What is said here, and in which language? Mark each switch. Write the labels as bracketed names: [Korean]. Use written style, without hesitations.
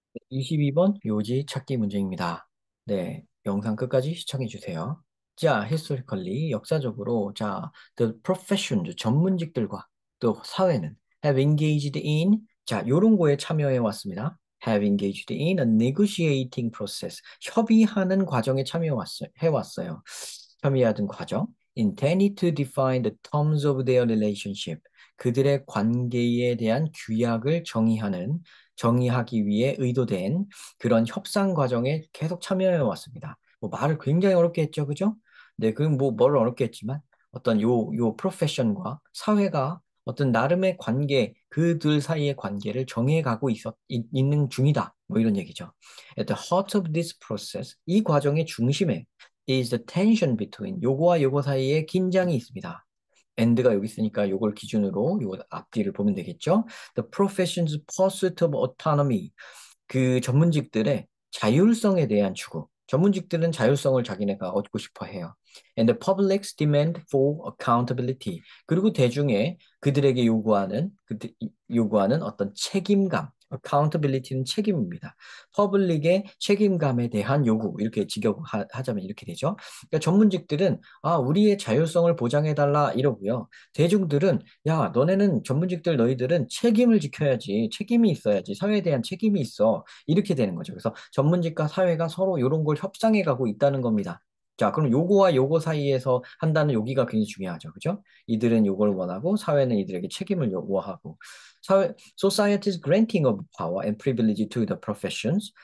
[Korean] 22번 요지 찾기 문제입니다. 네, 영상 끝까지 시청해 주세요. 자, [English] historically, [Korean] 역사적으로, 자, [English] the professions, [Korean] 전문직들과 또 사회는 [English] have engaged in, [Korean] 자, 요런 거에 참여해 왔습니다. [English] have engaged in a negotiating process, [Korean] 협의하는 과정에 해왔어요. 협의하던 과정. [English] intended to define the terms of their relationship, [Korean] 그들의 관계에 대한 규약을 정의하기 위해 의도된 그런 협상 과정에 계속 참여해 왔습니다. 뭐 말을 굉장히 어렵게 했죠, 그죠? 네, 그럼 뭐 뭘 어렵게 했지만 어떤 요 프로페션과 사회가 어떤 나름의 관계, 그들 사이의 관계를 정해가고 있는 중이다. 뭐 이런 얘기죠. [English] At the heart of this process, [Korean] 이 과정의 중심에 [English] is the tension between [Korean] 요거와 요거 사이에 긴장이 있습니다. and가 여기 있으니까 요걸 기준으로 요 앞뒤를 보면 되겠죠. [English] The profession's pursuit of autonomy. [Korean] 그 전문직들의 자율성에 대한 추구. 전문직들은 자율성을 자기네가 얻고 싶어 해요. [English] And the public's demand for accountability. [Korean] 그리고 대중의 그들에게 요구하는 어떤 책임감. accountability는 책임입니다. 퍼블릭의 책임감에 대한 요구. 이렇게 직역하자면 이렇게 되죠. 그러니까 전문직들은 우리의 자율성을 보장해달라 이러고요. 대중들은 너네는 전문직들 너희들은 책임을 지켜야지. 책임이 있어야지. 사회에 대한 책임이 있어. 이렇게 되는 거죠. 그래서 전문직과 사회가 서로 이런 걸 협상해 가고 있다는 겁니다. 자, 그럼 요거와 요거 사이에서 한다는 여기가 굉장히 중요하죠. 그죠? 이들은 요걸 원하고 사회는 이들에게 책임을 요구하고 [English] society's granting of power and privilege to the professions.